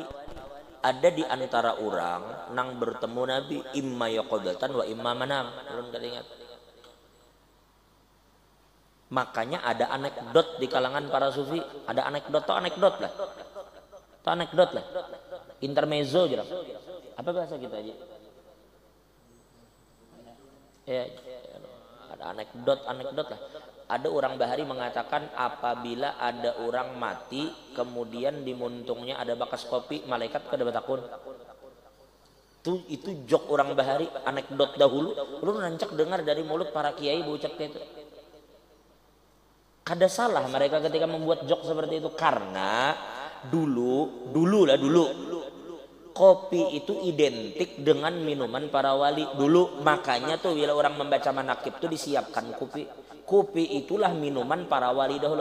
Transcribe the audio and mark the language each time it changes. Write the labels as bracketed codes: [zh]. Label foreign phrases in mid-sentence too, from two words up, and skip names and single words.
[id] Ada di antara orang nang bertemu Nabi [ar] إما يقظة وإما مناما. [id] Belum ingat. Makanya ada anekdot di kalangan para sufi, ada anekdot lah. Intermezzo aja. Apa bahasa kita aja? Ya, ada anekdot lah. [bjn] Ada orang bahari mengatakan apabila ada orang mati kemudian di muntungnya ada bakas kopi, malaikat kada batakun. Itu jok orang bahari, anekdot dahulu. [id] Lu nancak dengar dari mulut para kiai berucap itu. Kada salah mereka ketika membuat jok seperti itu karena dulu kopi itu identik dengan minuman para wali dulu. Makanya tuh bila orang membaca manakib tuh disiapkan kopi itulah minuman para wali dahulu.